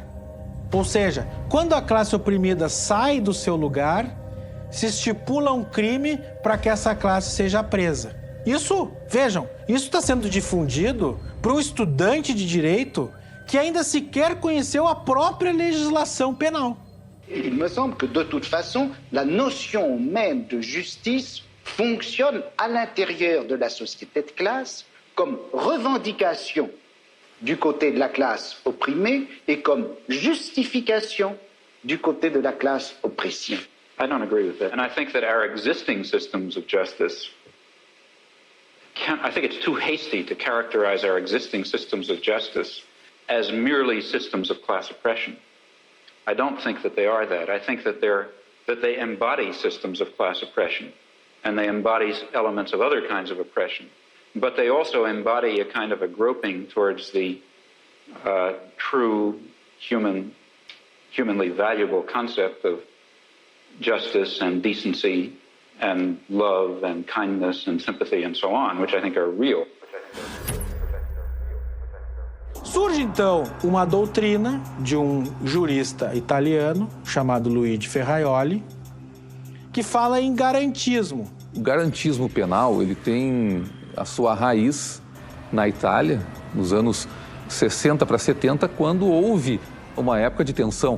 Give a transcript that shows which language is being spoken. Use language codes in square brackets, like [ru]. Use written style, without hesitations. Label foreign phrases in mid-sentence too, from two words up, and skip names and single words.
[pt] Ou seja, quando a classe oprimida sai do seu lugar, se estipula um crime para que essa classe seja presa. Isso, vejam, isso está sendo difundido para um estudante de direito que ainda sequer conheceu a própria legislação penal. [fr] Il me semble que, de toute façon, la notion même de justice fonctionne à l'intérieur de la société de classe comme revendication du côté de la classe opprimée et comme justification du côté de la classe oppressée. [en] I don't agree with that. And I think that our existing systems of justice I think it's too hasty to characterize our existing systems of justice as merely systems of class oppression. I don't think that they are that. I think that they embody systems of class oppression, and they embody elements of other kinds of oppression. But they also embody a kind of a groping towards the true humanly valuable concept of justice and decency and love and kindness and sympathy and so on, which I think are real. [pt] Surge, então, uma doutrina de um jurista italiano chamado Luigi Ferraioli, que fala em garantismo. O garantismo penal, ele tem a sua raiz na Itália, nos anos 60 para 70, quando houve uma época de tensão.